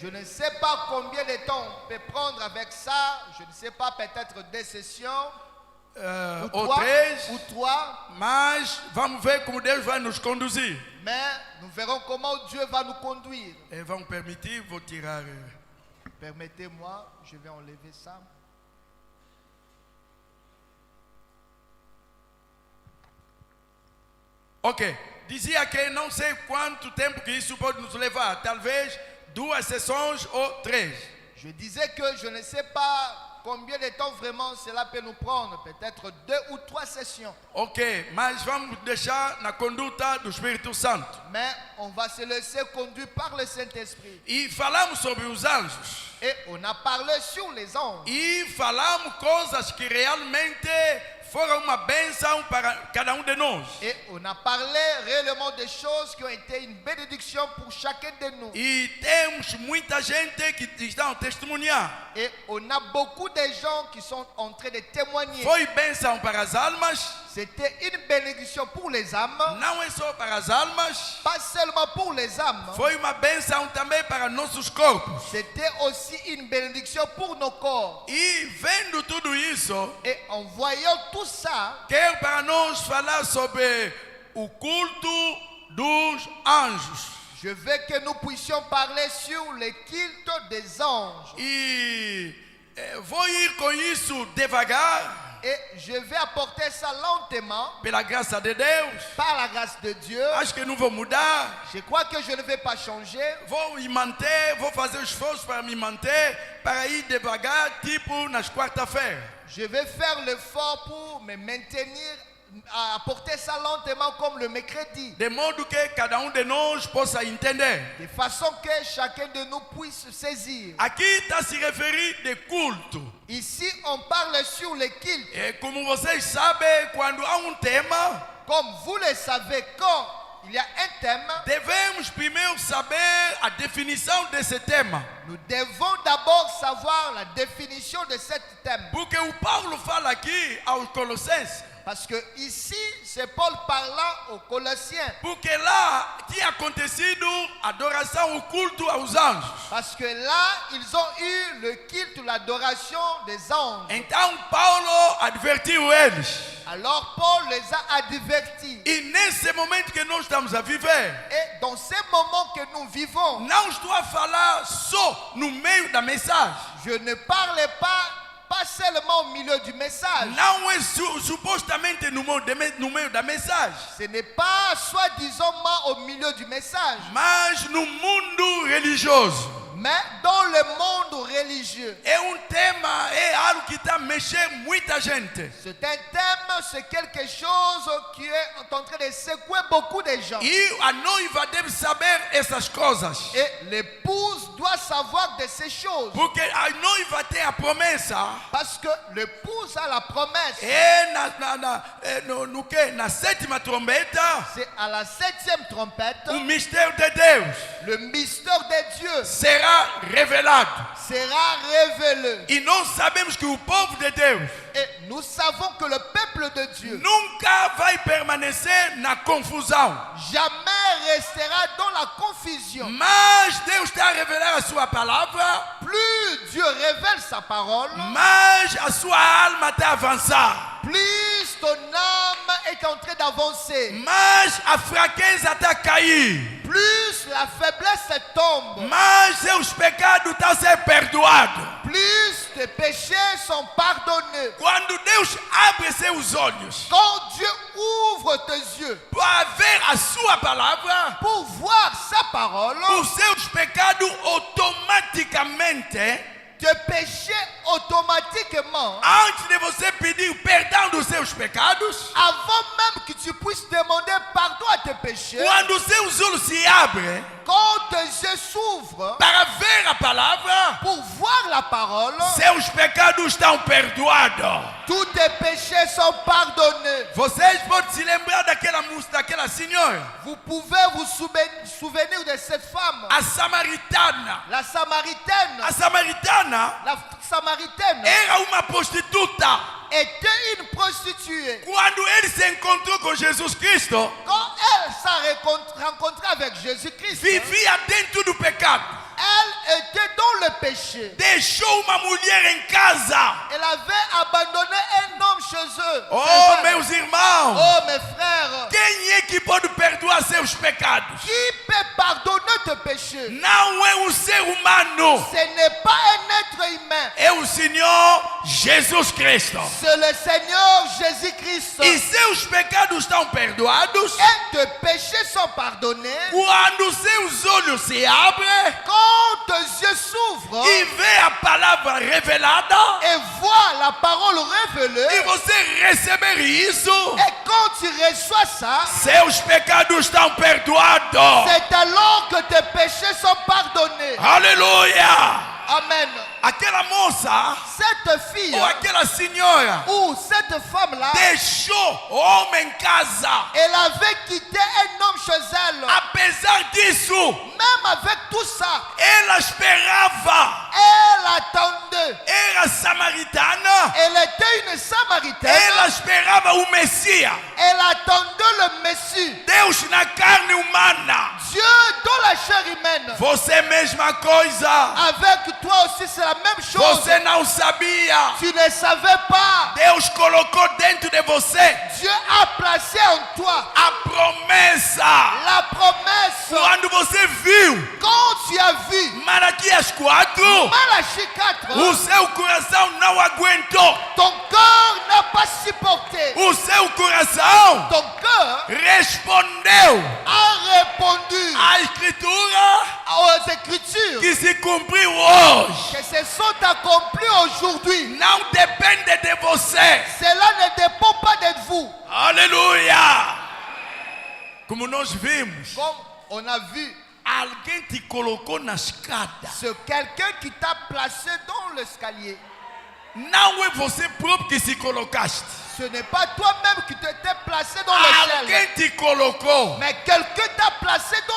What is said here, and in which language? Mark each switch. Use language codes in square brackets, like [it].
[fr] Je ne sais pas combien de temps on peut prendre avec ça. Je ne sais pas, peut-être 2 sessions. Ou 3. Ou 3. [pt] Mas vamos ver como Deus vai nos conduzir. [fr] Mais nous verrons comment Dieu va nous conduire. [pt] Et vamos permitir, vou tirar. [fr] Permettez-moi, je vais enlever ça. [pt] Ok, dizia que não sei quanto tempo que isso pode nos levar. Talvez 2 sessões ou 3. [fr] Je disais que je ne sais pas combien de temps vraiment cela peut nous prendre. Peut-être 2 ou 3 sessions. [pt] Ok, mas vamos deixar na conduta do Espírito Santo. [fr] Mais on va se laisser conduire par le Saint-Esprit. [pt] E falamos sobre os anjos. [fr] Et on a parlé sur les anges. [pt] E falamos coisas que realmente foram uma bênção para cada de nós. [fr] Et on a parlé réellement des choses qui ont été une bénédiction pour chacun de nous. [pt] E temos muita gente que estão a testemunhar. [fr] Et on a beaucoup de gens qui sont en train de témoigner. [pt] Foi bênção para as almas. [fr] C'était une bénédiction pour les âmes. [pt] Não é só para as almas. [fr] Pas seulement pour les âmes. [pt] Foi uma bênção também para nossos corpos. [fr] C'était aussi une bénédiction pour nos corps. [pt] E vendo tudo isso, [fr] et en voyant tout ça, [pt] quero para nós falar sobre o culto dos anjos. [fr] Je veux que nous puissions parler sur le culte des anges. [pt] E vou ir com isso devagar. [fr] Et je vais apporter ça lentement. [pt] Pela graça de Deus. [fr] Par la grâce de Dieu. [pt] Acho que não vou mudar. [fr] Je crois que je ne vais pas changer. [pt] Vou me manter, vou fazer o esforço para me manter, para ir devagar, tipo nas quarta-feiras. [fr] Je vais faire l'effort pour me maintenir, à apporter ça lentement comme le mercredi. [pt] De modo que cada de nós possa entender. [fr] De façon que chacun de nous puisse saisir. [pt] Aqui está se referir de culto. [fr] Ici, on parle sur le culte. [pt] E como vocês sabem, quando há tema, [fr] comme vous le savez, quand il y a un thème, [pt] devemos primeiro saber a definição desse tema. [fr] Nous devons d'abord savoir la définition de ce thème. [pt] Porque o Paulo fala aqui aos Colossenses. [fr] Parce que ici, c'est Paul parlant aux Colossiens. [pt] Porque lá tinha acontecido adoração, o culto aos anjos. [fr] Parce que là, ils ont eu le culte, l'adoration des anges. [pt] Então Paulo advertiu eles. [fr] Alors Paul les a avertis. [pt] E nesse momento que nós estamos a viver, [fr] et dans ces moments que nous vivons, [pt] não estou a falar só no meio da mensagem. [fr] Je ne parle pas seulement au milieu du message. [pt] Não é supostamente no meio da mensagem. [fr] Ce n'est pas soi-disant au milieu du message. [pt] Mas no mundo religioso. [fr] Mais dans le monde religieux. [pt] É tema, é algo que está mexendo muita gente. [fr] C'est un thème, c'est quelque chose qui est en train de secouer beaucoup de gens. [pt] E a noiva deve saber essas coisas. [fr] Et l'épouse doit savoir de ces choses. [pt] Porque a noiva tem a promessa. [fr] Parce que l'épouse a la promesse. [pt] É na sétima trombeta. [fr] C'est à la 7e trompette. [pt] O mistério de Deus. [fr] Le mystère de Dieu [pt] será revelado. [fr] Sera révélé. [pt] E nós sabemos que o povo de Deus. [fr] Et nous savons que le peuple de Dieu [pt] nunca vai permanecer na confusão. [fr] Jamais restera dans la confusion. [pt] Mas Deus está a revelar a sua palavra. [fr] Plus Dieu révèle sa parole, [pt] mas a sua alma está a avançar. [fr] Plus ton âme est en train d'avancer. [pt] Mas a fraqueza está a cair. [fr] Plus la faiblesse tombe. [pt] Mas seus pecados estão a ser perdoados. [fr] Plus tes péchés sont pardonnés. [pt] Quando Deus abre seus olhos, [fr] quand Dieu ouvre tes yeux [pt] para ver a sua palavra, [fr] pour voir sa parole, [pt] os seus pecados automaticamente, [fr] tes péchés automatiquement, [pt] antes de você pedir o perdão dos seus pecados, [fr] avant même que tu puisses demander pardon à tes péchés, [pt] quando seus olhos se abrem, [fr] quand tes yeux s'ouvrent [pt] para ver a palavra, [fr] pour voir la parole, [pt] seus pecados estão perdoados. [fr] Tous tes péchés sont pardonnés. [pt] Vocês podem se lembrar daquela música, daquela senhora. [fr] Vous pouvez vous souvenir de cette femme. [pt] A samaritana. [fr] La samaritaine. [pt] A samaritana. [fr] La samaritaine. [pt] Era uma prostituta. [fr] était une prostituée. [pt] quando ele se encontrou com Jesus Cristo, [fr] Quand elle s'est rencontrée avec Jésus-Christ, [pt] vivia dentro do pecado. [fr] elle était dans le péché. [pt] Deixou uma mulher em casa. [fr] Elle avait abandonné un homme chez eux. Oh, Ses [pt] meus irmãos, [fr] Oh, mes frères, [pt] quem é que pode perdoar seus pecados? [fr] qui peut pardonner tes péchés? [pt] Não é um ser humano, [fr] Ce n'est pas un être humain. [pt] é o Senhor Jesus Cristo. [fr] C'est le Seigneur Jésus-Christ. [pt] E seus pecados estão perdoados [fr] Et tes péchés sont pardonnés [pt] quando seus olhos se abrem [fr] quand tes yeux s'ouvrent [pt] e vê a palavra revelada [fr] et voient la parole [pt] e [fr] révélée. [pt] você receber isso, [fr] Et quand tu reçois ça, [pt] seus pecados estão perdoados. [fr] c'est alors que tes péchés sont pardonnés. [pt] Aleluia! [fr] Amen. [pt] Aquela moça [fr] Cette fille [pt] ou aquela senhora [fr] ou cette femme-là, [pt] deixou homem em casa. [fr] elle avait quitté un homme chez elle. [pt] Apesar disso, [fr] Même avec tout ça, [pt] ela esperava. [fr] elle attendait. [pt] Era samaritana. [fr] Elle était une Samaritaine. [pt] Ela esperava o Messias. [fr] Elle attendait le Messie. [pt] Deus na carne humana. [fr] Dieu dans la chair humaine. [pt] Você mesma coisa. [fr] Avec toi aussi, c'est la même chose. [pt] Você não sabia. [fr] Tu ne savais pas. [pt] Deus colocou dentro de você [fr] Dieu a placé en toi [pt] a promessa. [fr] la promesse. [pt] Quando você viu [fr] Quand tu as vu [pt] Malaquias 4, [fr] Malachie 4, [pt] o seu coração não aguentou. [fr] ton cœur n'a pas supporté. [pt] O seu coração [fr] Ton cœur [pt] respondeu [fr] a répondu [pt] à escritura [fr] aux Écritures [pt] que se cumpriu hoje. [fr] que se sont accomplies aujourd'hui. [pt] Não depende de você. [fr] Cela ne dépend pas de vous. [pt] Aleluia! Como nós vimos, [fr] Comme on a vu, [pt] alguém te colocou na escada. [fr] c'est quelqu'un qui t'a placé dans l'escalier. [pt] Não é você próprio que se colocaste. [fr] Ce n'est pas toi-même qui t'étais placé dans l'échelle, [pt] Alguém te colocou. [fr] mais quelqu'un t'a placé dans